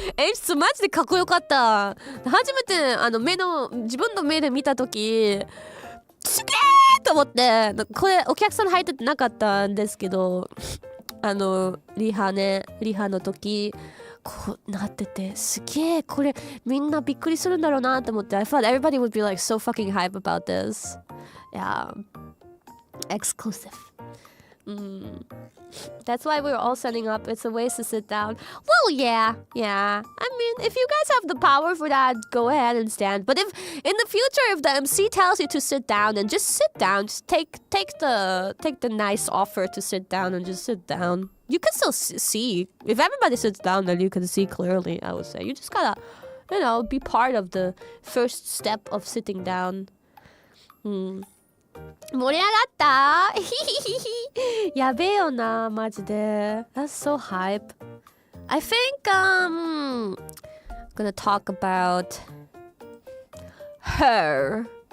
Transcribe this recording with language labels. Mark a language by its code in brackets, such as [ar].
[ja] 演出マジでかっこよかった。初めて自分の目で見たとき、すげーと思って、これお客さん入ってなかったんですけど、リハの時こうなってて、すげー、これみんなびっくりするんだろうなと思って。 [en] I thought everybody would be like so fucking hype about this. Yeah, exclusive. That's why we're all setting up. It's a way to sit down. Well, yeah. I mean, if you guys have the power for that, go ahead and stand. But if in the future, if the MC tells you to sit down, then just sit down. Just take the nice offer to sit down and just sit down. You can still see. If everybody sits down, then you can see clearly, I would say. You just gotta, be part of the first step of sitting down. [ja] 盛り上がったやべえよな、マジで。 [en] That's so hype. I think I'm gonna talk about her.